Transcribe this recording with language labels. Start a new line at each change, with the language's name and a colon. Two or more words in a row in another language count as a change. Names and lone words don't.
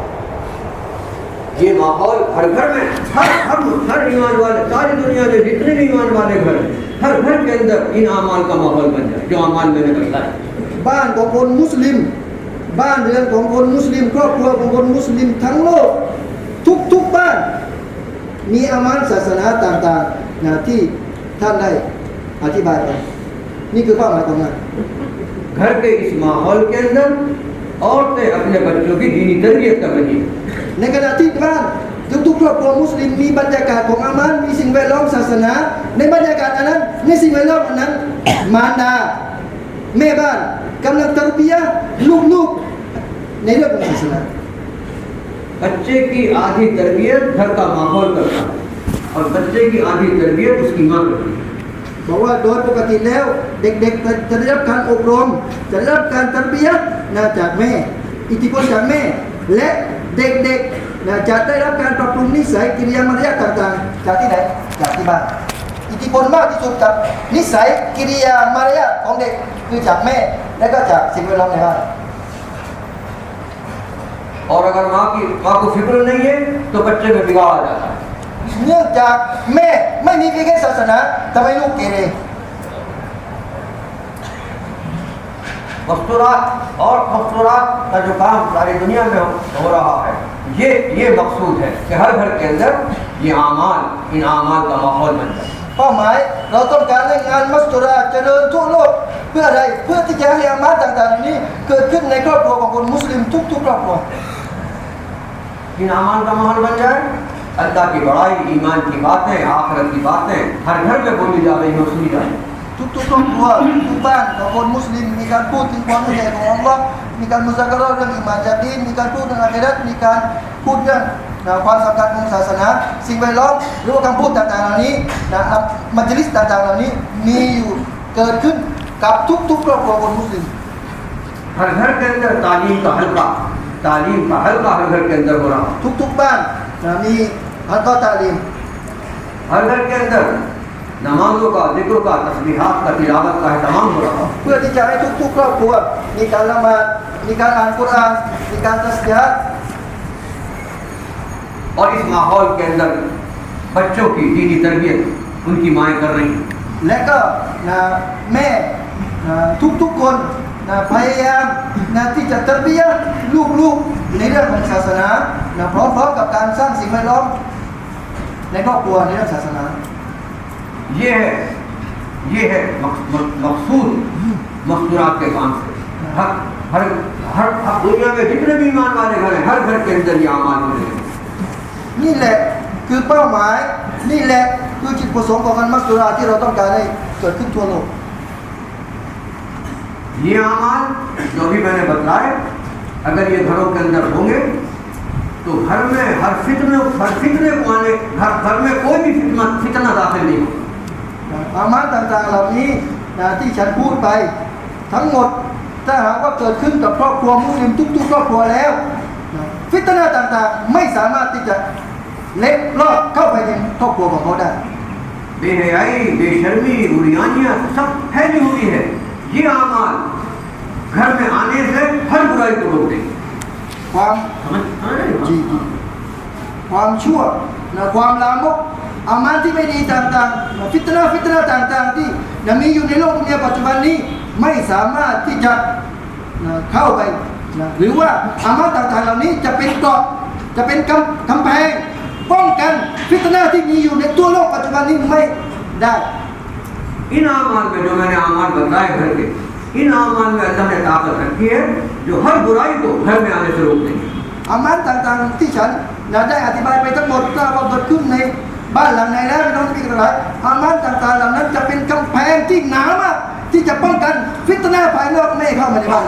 Hindi: ये माहौल हर घर में हर ईमान वाले सारी दुनिया के जितने भी ईमान वाले घर हर घर के अंदर इन अमाल का माहौल बन जाए जो अमाल मैंने बताया
Thai: บ้านของคนมุสลิมบ้านเรือนของคนมุสลิมครอบครัวของคนมุสลิมทั้งโลกทุกบ้านมีอามันศาสนาต่างๆที่ท่านได้อธิบายไปนี่คือเป้าหมายของงาน
Hindi: घर के इस माहौल के अंदर औरतें अपने बच्चों की दीनी तरबियत कर रही है
Thai: ในขณะที่บ้านทุกครอบครัวมุสลิมมีบรรยากาศของอามันมีสิ่งแวดล้อมศาสนาในบรรยากาศอันนั้นในสิ่งแวดล้อมอันนั้นมารดาแม่บ้านกำลังตัรบียะห์ลูกๆในเรื่องของศาสนา
Hindi: बच्चे की आधी तरबियत घर का माहौल करता है और बच्चे की आधी तरबियत उसकी माँ करती है
Thai: บอกว่าโดยปกติแล้วเด็กๆจะได้รับการอบรมจะได้รับการตัรบียะห์จากแม่อิทธิพลจากแม่และเด็กๆจะได้รับการปรับปรุงนิสัยกิริยามารยาทต่างๆจากที่ไหนจากที่บ้านอิทธิพลมากที่สุดกับนิสัยกิริยามารยาทของเด็กคือจากแม่และก็จากสิ่งแวดล้อมในบ้าน
Hindi: और अगर माँ को फिक्र नहीं है तो बच्चे में बिगाड़ आ जाता है
Thai: เนื่องจากแม่ไม่มีฟิกร์ศาสนาทำให้ลูกเกเร
Hindi: मस्तूरात का जो काम सारी दुनिया में हो रहा है ये मकसूद है कि हर घर के अंदर ये इन आमाल का माहौल बन जाए
Thai: เป้าหมายเราต้องการให้งานมัสยิดเจริญทั่วโลกเพื่ออะไรเพื่อที่จะให้อามาต่างๆนี้เกิดขึ้นในครอบครัวของคนมุสลิมทุกครอบครัว
Hindi: इन आमाल का माहौल बन जाए अल्लाह की बड़ाई ईमान की बातें आखिरत की बातें हर घर में बोली जा रही हो सुनी जा रही
Thai: ทุกครอบครัวทุกบ้านของคนมุสลิมมีการพูดถึงความยิ่งใหญ่ของอัลลอฮ์มีการมุซากะเราะห์เรื่องอิมานยากีนมีการพูดเรื่องอาคิเราะห์มีการพูดเรื่องความสำคัญของศาสนาสิ่งแวดล้อมหรือว่าคำพูดต่างๆเหล่านี้มัจลิสต่างๆเหล่านี้มีอยู่เกิดขึ้นกับทุกครอบครัวคนมุสลิม
Hindi: हर घर के अंदर तालीम का हल्का हर घर के अंदर हो रहा
Thai: ทุกบ้านมีฮัลกอตาลีม
Hindi: हर घर के अंदर नमाजों का जिक्र का तस्बीहात का तिलावत का एहतमाम हो रहा
Thai: เพื่อที่จะให้ทุกครอบครัวมีการละหมาดมีการอ่านกุรอานมีการตัสบีฮ์
Hindi: और इस माहौल के अंदर बच्चों की दीनी तरबियत उनकी माएँ कर रही हैं
Thai: และก็แม่ทุกคนพยายามที่จะตัรบียะห์ลูกๆในเรื่องของศาสนาพร้อมๆกับการสร้างสิ่งแวดล้อมในครอบครัวในเรื่องศาสนา
Hindi: ये है मकसूद मस्तूरात के काम से हर दुनिया में जितने भी ईमान वाले घर हैं हर घर के अंदर ये अमाल हो रहे हैं
Thai: นี่แหละคือเป้าหมายนี่แหละคือจุดประสงค์ของการมัสยิดที่เราต้องการให้เกิดขึ้นทั่วโลก
Hindi: ये अमाल जो भी मैंने बताए अगर ये घरों के अंदर होंगे तो घर में हर फितने को आने घर में कोई भी फितना दाखिल नहीं होगा
Thai: อามาต่างๆเหล่านี้ ที่ฉันพูดไปทั้งหมดถ้าหากว่าเกิดขึ้นกับครอบครัวมุสลิมทุกๆครอบครัวแล้วฟิตนะห์ต่างๆไม่สามารถที่จะเล็ดลอดเข้าไปในครอบครัวของเขาได้
Hindi: बेहयाई बेशर्मी बुरियानियां सब फैली हुई है ये आमाल घर में आने से हर बुराई को रोक देंगे
Thai: ความ
Hindi: समझ रहे हो
Thai: จีความชั่วความลามกอามาลที่ไม่ดีต่างๆฟิตนะห์ต่างๆที่มีอยู่ในโลกดุนยาปัจจุบันนี้ไม่สามารถที่จะเข้าไปหรือว่าอามาลต่างๆเหล่านี้จะเป็นเกราะจะเป็นกำแพงป้องกันฟิตนะห์ที่มีอยู่ในตัวโลกปัจจุบันนี้ไม่ได้
Hindi: इन आमाल में जो मैंने आमाल बताए घर के इन आमाल में अल्लाह ने ताकत रखी है जो हर बुराई को घर में आने से रोक देंगे
Thai: อามัลต่างๆที่ฉันได้อธิบายไปทั้งหมดถ้าว่าเกิดขึ้นในบ้านหลังไหนแล้วพี่น้องที่มีกระไรอามัลต่างๆเหล่านั้นจะเป็นกำแพงที่หนามากที่จะป้องกันฟิตนะห์ภายนอกไม่ให้เข้ามาในบ้าน